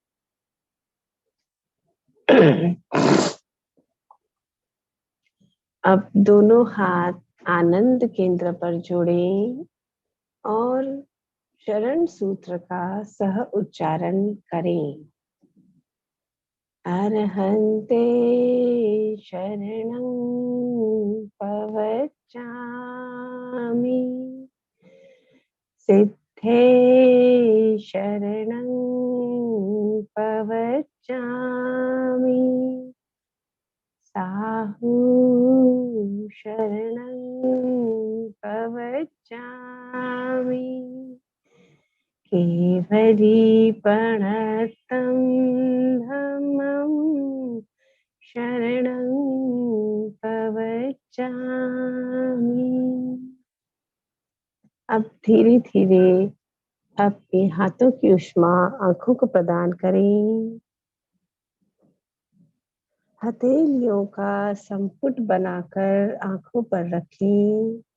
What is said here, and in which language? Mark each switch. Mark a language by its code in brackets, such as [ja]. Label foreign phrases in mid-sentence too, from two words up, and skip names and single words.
[hi] अब दोनों हाथ आनंद केंद्र पर जोड़ें और शरण सूत्र का सह उच्चारण करें। [pra] अरहन्ते शरणं पवच्चामि। सिद्धे शरणं पवच्चामि। साहू शरणं पवच्चामि। केवली प्रणतं धम्मं शरणं पवच्चामि। [hi] अब धीरे धीरे अपने हाथों की उष्मा आंखों को प्रदान करें। हथेलियों का संपुट बनाकर आंखों पर रखें।